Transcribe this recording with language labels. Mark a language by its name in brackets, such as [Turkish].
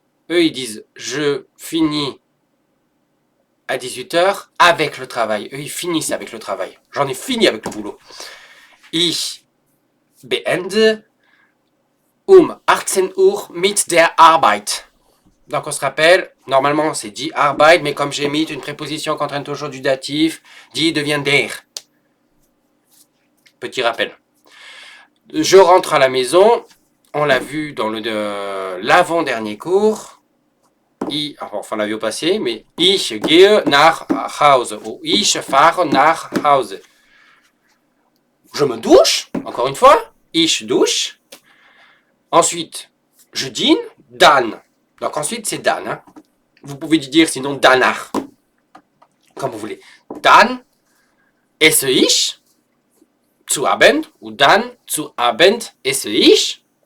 [French] Eux, ils disent je finis à 18 heures avec le travail. Eux, ils finissent avec le travail. J'en ai fini avec le boulot. [German] Ich beende 18 Uhr mit der Arbeit. [French] Donc on se rappelle, normalement c'est die Arbeit, mais comme j'ai mis une préposition qui entraîne toujours du datif, die devient der. Petit rappel. Je rentre à la maison, on l'a vu dans l'avant-dernier cours. Enfin, on l'a vu au passé, mais [German] ich gehe nach Hause [French] ou [German] ich fahre nach Hause. [French] Je me douche, encore une fois, [German] ich douche. [French] Ensuite, je dîne, dann. Donc ensuite, c'est dann. Hein. Vous pouvez dire sinon danach, comme vous voulez. [German] Dann esse ich zu Abend ou dann zu Abend esse ich.